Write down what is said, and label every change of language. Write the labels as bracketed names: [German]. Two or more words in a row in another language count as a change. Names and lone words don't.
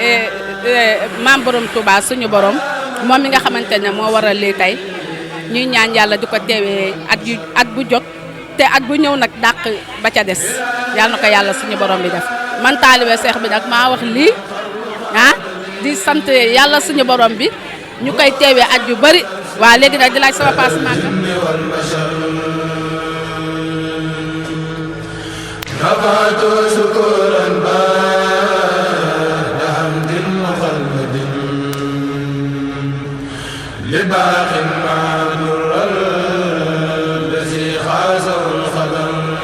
[Wolof] maam borom Touba suñu borom moom mi nga xamante ne moo waral lii tey ñuy ñaan yàlla di ko teewee at bu jot te at bu ñëw nag dàq ba ca des yàlla na ko yàlla suñu borom bi def man taalibe seex bi nag maa wax lii di sant yàlla suñu borom bi ñu koy teewee at yu bari waa léegi nag di laaj sama paas màgg [Arabic] رفعت شكرا بعد حمد مخلد باق مع در الذي خازه الخدم